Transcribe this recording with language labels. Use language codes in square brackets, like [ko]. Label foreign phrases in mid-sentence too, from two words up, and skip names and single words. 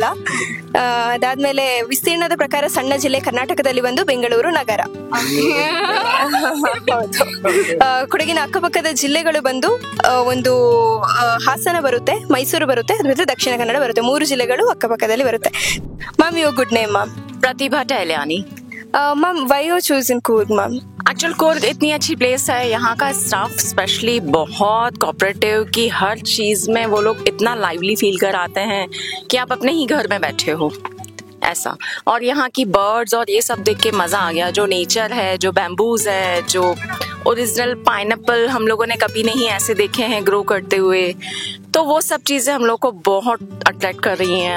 [kn] ಅದಾದ್ಮೇಲೆ ವಿಸ್ತೀರ್ಣದ ಪ್ರಕಾರ ಸಣ್ಣ ಜಿಲ್ಲೆ ಕರ್ನಾಟಕದಲ್ಲಿ ಒಂದು ಬೆಂಗಳೂರು ನಗರ. ಹೌದು. ಕೊಡಗಿನ ಅಕ್ಕಪಕ್ಕದ ಜಿಲ್ಲೆಗಳು ಬಂದು ಒಂದು ಹಾಸನ ಬರುತ್ತೆ, ಮೈಸೂರು ಬರುತ್ತೆ, ಅದ್ರ ಜೊತೆ ದಕ್ಷಿಣ ಕನ್ನಡ ಬರುತ್ತೆ. 3 ಜಿಲ್ಲೆಗಳು ಅಕ್ಕಪಕ್ಕದಲ್ಲಿ ಬರುತ್ತೆ. ಮ್ಯಾಮ್, [en] you good name [kn] ಮ್ಯಾಮ್? [hi] प्रतिभा टहलियानी. [en] Ma'am, why you choosing Coorg ma'am? [hi] एक्चुअल कूर्ग इतनी अच्छी प्लेस है, यहाँ का स्टाफ स्पेशली बहुत कोऑपरेटिव कि हर चीज़ में वो लोग इतना [en] lively feel [hi] कराते हैं कि आप अपने ही घर में बैठे हो ऐसा. और यहाँ की बर्ड्स और ये सब देख के मज़ा आ गया. जो नेचर है, जो बैम्बूज है, जो [en] original pineapple [hi] हम लोगों ने कभी नहीं ऐसे देखे हैं ग्रो करते हुए, तो वो सब चीज़ें हम लोग को बहुत अट्रैक्ट कर रही हैं.